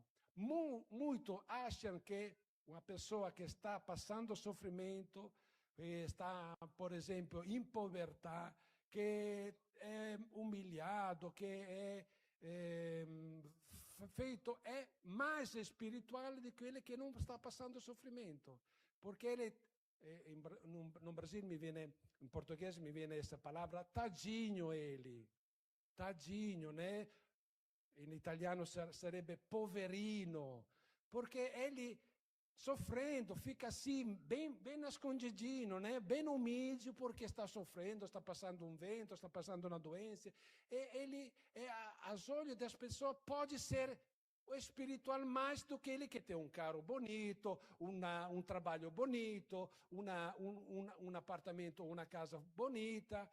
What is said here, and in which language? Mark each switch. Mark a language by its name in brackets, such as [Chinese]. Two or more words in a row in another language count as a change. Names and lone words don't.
[Portuguese] Muito acham que uma pessoa que está passando sofrimento, está, por exemplo, em pobreza, que é humilhado, que é feito, é mais espiritual do que ele que não está passando sofrimento. Porque ele, no Brasil em português me vem essa palavra, tadinho ele. Tadinho, né? [Italian] In italiano sarebbe poverino, perché [Portuguese] sofrendo, fica assim, bem nascondidinho, né? Bem humilde, porque está sofrendo, está passando um vento, está passando uma doença. E ele, aos olhos das pessoas, pode ser espiritual mais do que ele que tem um carro bonito, um trabalho bonito, um apartamento, uma casa bonita.